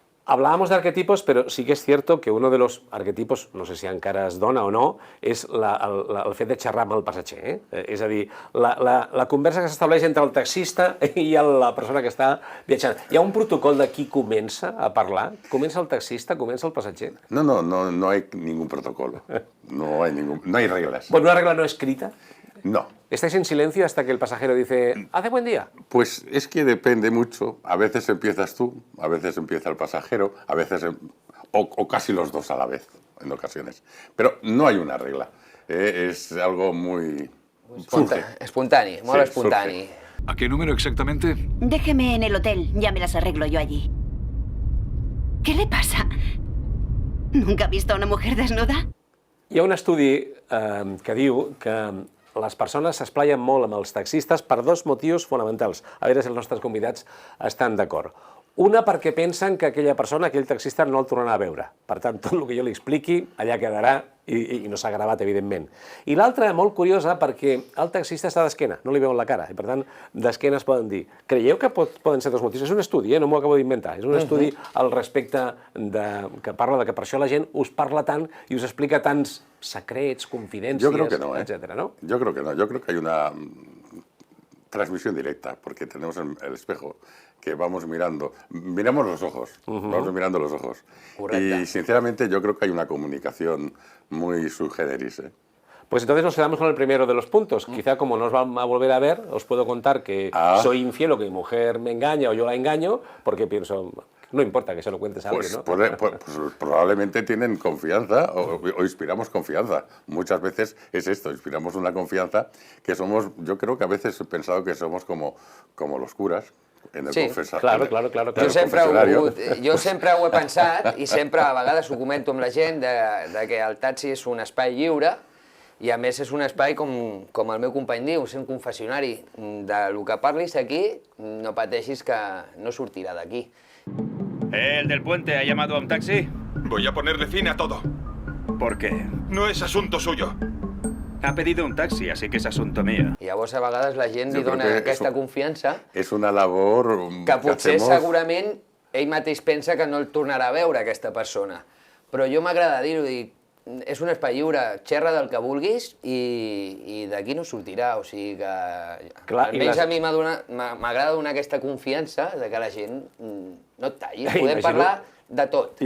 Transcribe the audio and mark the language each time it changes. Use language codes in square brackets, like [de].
[es] Hablábamos de arquetipos, pero sí que es cierto que uno de los arquetipos, no sé si [ca] encara es dona o no, és el fet de xerrar amb el passatger. És a dir, la conversa que s'estableix entre el taxista i la persona que està viatjant. Hi ha un protocol de qui comença a parlar? Comença el taxista, comença el passatger? [es] No hay ningún protocolo. No hay reglas. Bueno, una regla no escrita. No. ¿Estáis en silencio hasta que el pasajero dice, hace buen día? Pues es que depende mucho. A veces empiezas tú, a veces empieza el pasajero, a veces o casi los dos a la vez, en ocasiones. Pero no hay una regla. Es algo muy... [ca] Espontani, molt espontani. [es] ¿A qué número exactamente? Déjeme en el hotel, ya me las arreglo yo allí. ¿Qué le pasa? ¿Nunca ha visto a una mujer desnuda? [ca] Hi ha un estudi que diu que les persones s'esplaien molt amb els taxistes per 2 motius fonamentals. A veure si els nostres convidats estan d'acord. Una, perquè pensen que aquella persona, aquell taxista, no el tornarà a veure. Per tant, tot el que jo li expliqui allà quedarà i no s'ha gravat, evidentment. I l'altra, molt curiosa, perquè el taxista està d'esquena, no li veuen la cara, i per tant, d'esquena es poden dir. Creieu que poden ser 2 motius? És un estudi, no m'ho acabo d'inventar. És un estudi al respecte que parla de que per això la gent us parla tant i us explica tants secrets, confidències, etcétera, ¿no? [es] Yo creo que no. Yo creo que hay una transmisión directa, porque tenemos el espejo que vamos miramos los ojos, vamos mirando los ojos. Correcto. Y sinceramente yo creo que hay una comunicación muy sui generis. Pues entonces nos quedamos con el primero de los puntos. Quizá como nos van a volver a ver, os puedo contar que soy infiel o que mi mujer me engaña o yo la engaño, porque pienso, no importa que se lo cuentes a alguien, ¿no? Pues probablemente tienen confianza o inspiramos confianza. Muchas veces es esto, inspiramos una confianza que somos, yo creo que a veces he pensado que somos como los curas, en el confessionari. Claro. [ca] Jo sempre ho he pensat i sempre a vegades ho comento amb la gent de que el taxi és un espai lliure i a més és un espai, com el meu company diu, és un confessionari. Del que parlis aquí, no pateixis que no sortirà d'aquí. [es] ¿El del puente ha llamado a un taxi? Voy a ponerle fin a todo. ¿Por qué? No es asunto suyo. Ha pedido un taxi, así que es asunto mío. [ca] I llavors a vegades la gent li dona aquesta confiança És una labor que potser segurament ell mateix pensa que no el tornarà a veure aquesta persona. Però jo m'agrada dir-ho, és un espai lliure, xerra del que vulguis i d'aquí no sortirà, o sigui que... Almenys a mi m'agrada donar aquesta confiança de que la gent no et talli, podem parlar de tot.